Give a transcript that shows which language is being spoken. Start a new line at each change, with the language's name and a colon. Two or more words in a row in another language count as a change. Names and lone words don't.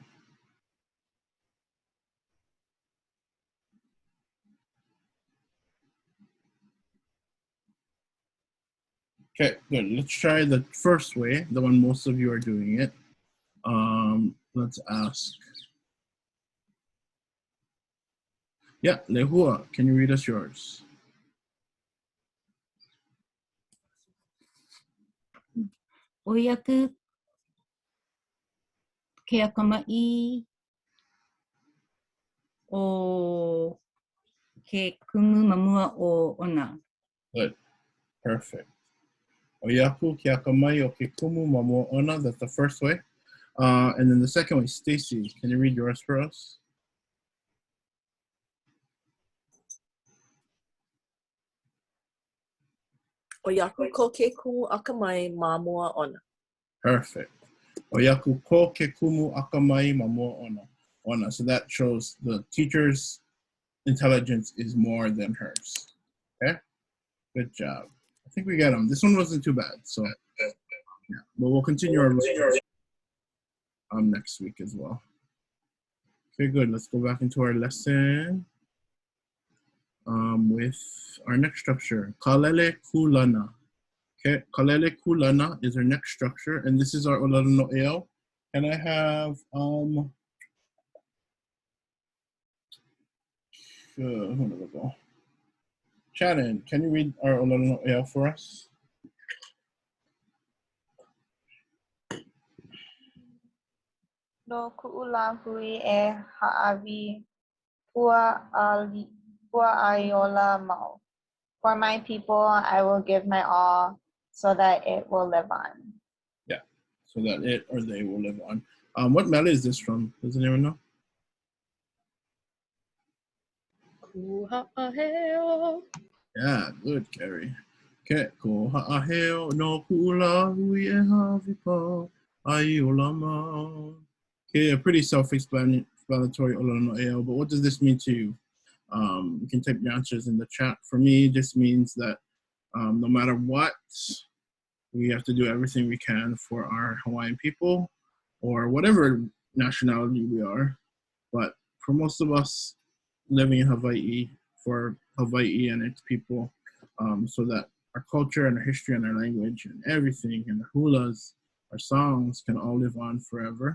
English: Okay, good. Let's try the first way, the one most of you are doing it. Let's ask. Yeah, Lehua, can you read us yours?
Hawaiian: Oyaku ke akamai o ke kumu mamua o ona.
English: Good. Perfect.
Hawaiian: Oyaku ke akamai o ke kumu mamua ona.
English: That's the first way. And then the second way, Stacy, can you read yours for us?
Hawaiian: Oyaku ko ke kumu akamai ma mua ona.
English: Perfect.
Hawaiian: Oyaku ko ke kumu akamai ma mua ona.
English: So that shows the teacher's intelligence is more than hers. Okay? Good job. I think we got them. This one wasn't too bad. So, yeah. But we'll continue our next week as well. Okay, good. Let's go back into our lesson with our next structure,
Hawaiian: Kālele Kūlana.
English: Okay,
Hawaiian: Kālele Kūlana
English: is our next structure, and this is our
Hawaiian: ʻŌLELO no ʻEO.
English: And I have, who did we go? Shannon, can you read our
Hawaiian: ʻŌLELO no ʻEO
English: for us?
Hawaiian: No ku'ulahui e ha'awi pua'aiola mau.
English: For my people, I will give my all so that it will live on. Yeah, so that it or they will live on. What melody is this from? Does anyone know? Yeah, good, Carrie.
Hawaiian: Okay, ko ha'aheo no ku'ulahui e hawipa aiola mau.
English: Okay, a pretty self-explanatory
Hawaiian: ʻŌLELO no ʻEO,
English: but what does this mean to you? You can type your answers in the chat. For me, this means that no matter what, we have to do everything we can for our Hawaiian people or whatever nationality we are. But for most of us living in Hawaii, for Hawaii and its people, so that our culture and our history and our language and everything and our hulas, our songs can all live on forever.